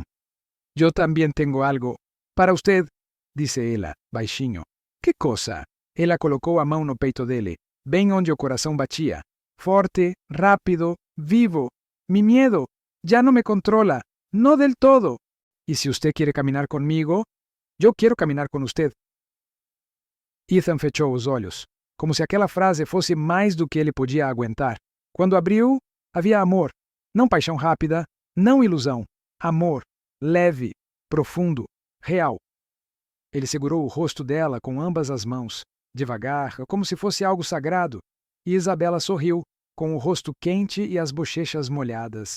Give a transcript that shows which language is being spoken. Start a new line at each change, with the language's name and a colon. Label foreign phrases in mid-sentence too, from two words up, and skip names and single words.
Spanish: Yo también tengo algo para usted,
Portuguese: disse ela, baixinho.
Spanish: Que cosa?
Portuguese: Ela colocou a mão no peito dele, bem onde o coração batia. Forte, rápido, vivo.
Spanish: Mi miedo ya no me controla, no del todo. Y si usted quiere caminar conmigo, yo quiero caminar con usted.
Portuguese: Ethan fechou os olhos, como se aquela frase fosse mais do que ele podia aguentar. Quando abriu, havia amor. Não paixão rápida, não ilusão. Amor, leve, profundo, real. Ele segurou o rosto dela com ambas as mãos, devagar, como se fosse algo sagrado, E Isabela sorriu, com o rosto quente e as bochechas molhadas.